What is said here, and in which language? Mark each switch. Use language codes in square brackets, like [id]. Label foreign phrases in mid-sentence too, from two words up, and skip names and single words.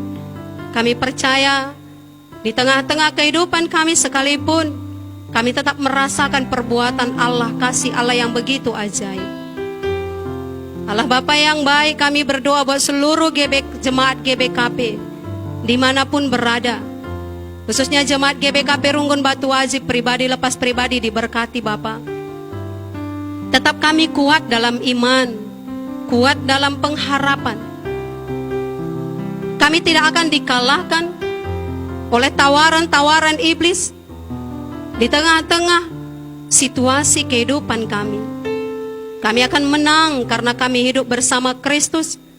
[id] Kami percaya di tengah-tengah kehidupan kami sekalipun, kami tetap merasakan perbuatan Allah, kasih Allah yang begitu ajaib. Allah Bapa yang baik, kami berdoa buat seluruh jemaat GBKP dimanapun berada, khususnya jemaat GBKP Runggun Batu Aji, pribadi lepas pribadi diberkati Bapa. Tetap kami kuat dalam iman, kuat dalam pengharapan. Kami tidak akan dikalahkan oleh tawaran-tawaran iblis di tengah-tengah situasi kehidupan kami. Kami akan menang karena kami hidup bersama Kristus.